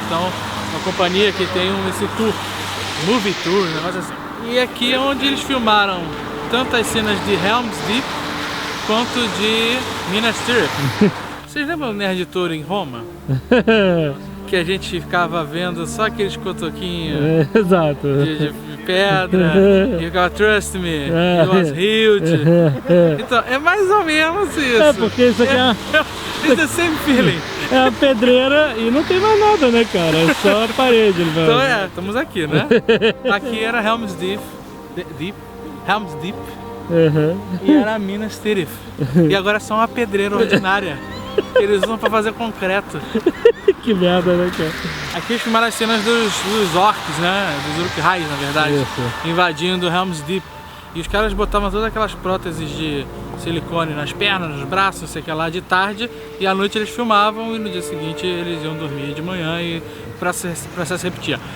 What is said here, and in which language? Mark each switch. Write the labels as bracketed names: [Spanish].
[Portuguese] Então, uma companhia que tem esse tour, movie tour, um negócio assim. E aqui é onde eles filmaram tanto as cenas de Helm's Deep quanto de Minas Tirith. Vocês lembram do Nerd Tour em Roma? Que a gente ficava vendo só aqueles cotoquinhos Exato. de pedra, [English] you gotta trust me, it was huge. [Portuguese] Então, é mais ou menos isso. É, porque isso aqui [English] It's the same feeling. [Portuguese] é a pedreira e não tem mais nada, né, cara? É só a parede. Então estamos aqui, né? Aqui era Helm's Deep, Helm's Deep, e era Minas Tirith. E agora é só uma pedreira ordinária que eles usam pra fazer concreto. Que merda, né, cara? Aqui eles filmaram as cenas dos orcs, né? Dos Uruk-hais, na verdade, invadindo Helm's Deep. E os caras botavam todas aquelas próteses de silicone nas pernas, nos braços, não sei o que lá, de tarde, e à noite eles filmavam e no dia seguinte eles iam dormir de manhã e o processo repetia.